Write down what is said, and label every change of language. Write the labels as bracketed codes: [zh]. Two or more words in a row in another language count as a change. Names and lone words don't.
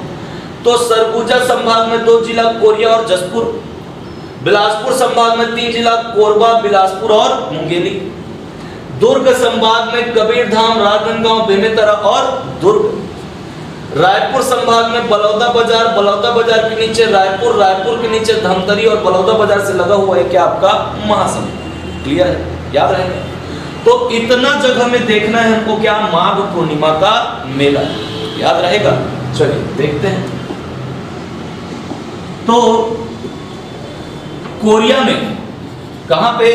[hi] तो सरगुजा संभाग में 2 जिला कोरिया और जसपुर, बिलासपुर संभाग में 3 जिला कोरबा, बिलासपुर और मुंगेली, दुर्ग संभाग में कबीरधाम, राजनांदगांव, बेमेतरा और दुर्ग, रायपुर संभाग में बलौदा बाजार, बलौदा बाजार के नीचे रायपुर, रायपुर के नीचे धमतरी और बलौदा बाजार से लगा हुआ है क्या? आपका महासमुंद। क्लियर है? याद रहेगा। तो इतना जगह में देखना है हमको क्या? माघ पूर्णिमा का मेला। याद रहेगा। चलिए देखते हैं। तो कोरिया में, कहां पे?